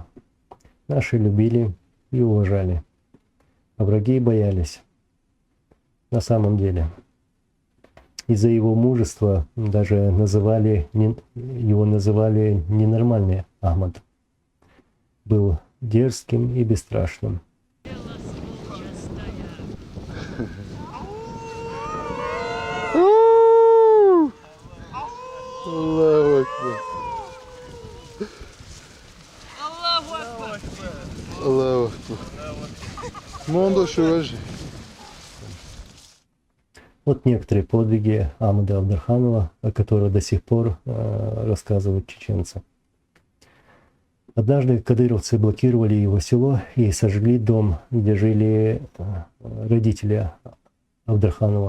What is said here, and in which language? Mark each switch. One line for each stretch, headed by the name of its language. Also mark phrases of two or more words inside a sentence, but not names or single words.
Russian: Наши любили и уважали, а враги боялись. На самом деле. Из-за его мужества даже его называли ненормальный Ахмад. Был дерзким и бесстрашным.
Arabic: الله أكبر. الله أكبر.
Russian: Вот некоторые подвиги Ахмада Авдорханова, о которых до сих пор рассказывают чеченцы. Однажды кадыровцы блокировали его село и сожгли дом, где жили родители Авдорханова.